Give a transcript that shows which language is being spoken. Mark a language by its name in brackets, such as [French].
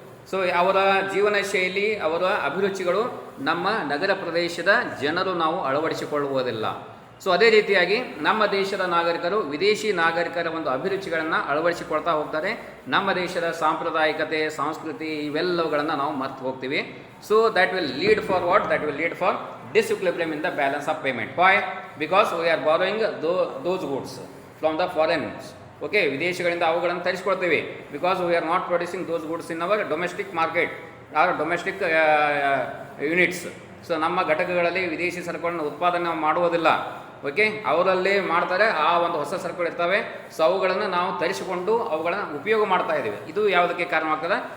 [Kannada] So ಅವರ ಜೀವನ ಶೈಲಿ, ಅವರ ಅಭಿರುಚಿಗಳು ನಮ್ಮ ನಗರ ಪ್ರದೇಶದ ಜನರು ನಾವು ಅಳವಡಿಸಿಕೊಳ್ಳುವುದಿಲ್ಲ. ಸೊ ಅದೇ ರೀತಿಯಾಗಿ ನಮ್ಮ ದೇಶದ ನಾಗರಿಕರು ವಿದೇಶಿ ನಾಗರಿಕರ ಒಂದು ಅಭಿರುಚಿಗಳನ್ನು ಅಳವಡಿಸಿಕೊಳ್ತಾ ಹೋಗ್ತಾರೆ. ನಮ್ಮ ದೇಶದ ಸಾಂಪ್ರದಾಯಿಕತೆ, ಸಂಸ್ಕೃತಿ ಇವೆಲ್ಲವುಗಳನ್ನು ನಾವು ಮರ್ತು ಹೋಗ್ತೀವಿ. [English] So that will lead for what? That will lead for disequilibrium in the balance of payment. Why? Because we are borrowing those goods from the foreigners. Okay, [Kannada] ವಿದೇಶಗಳಿಂದ ಅವುಗಳನ್ನು ತರಿಸ್ಕೊಳ್ತೀವಿ. [English] Because we are not producing those goods in our domestic market or domestic units. [Kannada] So ನಮ್ಮ ಘಟಕಗಳಲ್ಲಿ ವಿದೇಶಿ ಸರಕುಗಳನ್ನು ಉತ್ಪಾದನೆ ಮಾಡುವುದಿಲ್ಲ. Okay, ಅವರಲ್ಲಿ ಮಾಡ್ತಾರೆ, ಆ ಒಂದು ಹೊಸ ಸರಕುಗಳು ಇರ್ತವೆ. ಸೊ ಅವುಗಳನ್ನು ನಾವು ತರಿಸಿಕೊಂಡು ಅವುಗಳನ್ನು ಉಪಯೋಗ ಮಾಡ್ತಾ ಇದ್ದೀವಿ. ಇದು ಯಾವುದಕ್ಕೆ ಕಾರಣವಾಗ್ತದೆ?